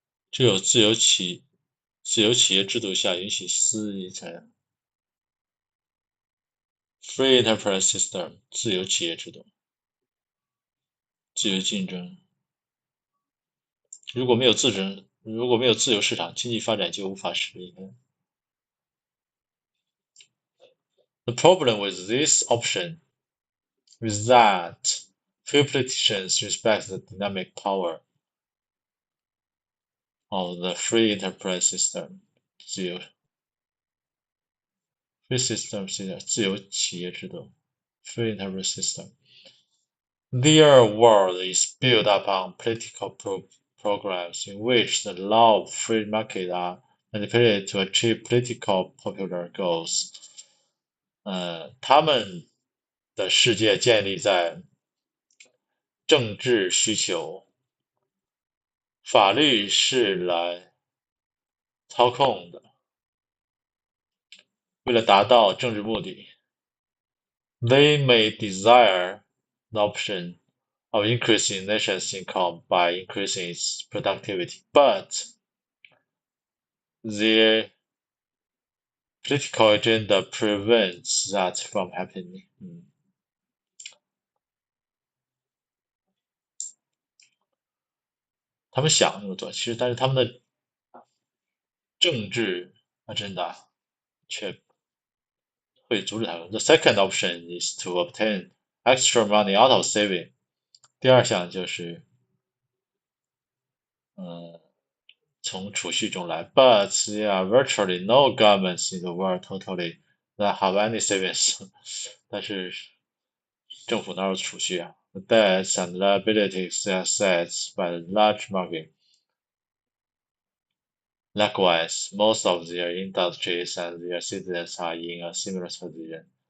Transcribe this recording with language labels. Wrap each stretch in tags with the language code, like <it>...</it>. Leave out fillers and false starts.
<zh>只有自由企业制度下允许私营产业</zh> <en>free enterprise system</en> <zh>自由企业制度，自由竞争。如果没有自由市场，经济发展就无法实现。</zh> <en>The problem with this option is that few politicians respect the dynamic power of the free enterprise system.</en> <zh>自由企业制度</zh> <en>free enterprise system. Their world is built upon political programs in which the law of free market are manipulated to achieve political popular goals.</en> <zh>他们的世界建立在政治需求，法律是来操控的，为了达到政治目的。</zh> <en>They may desire the option of increasing nation's income by increasing its productivity, but their political agenda prevents that from happening.</en> <zh>他们想那么做，其实但是他们的政治 agenda 却会阻止他们。</zh> <en>The second option is to obtain extra money out of saving.</en> <zh>第二项就是从储蓄中来。</zh> <en>But there are virtually no governments in the world totally that have any savings.</en> <zh>但是政府哪有储蓄啊？</zh> <en>The debts and liabilities are set by the large market. Likewise, most of their industries and their citizens are in a similar position.</en>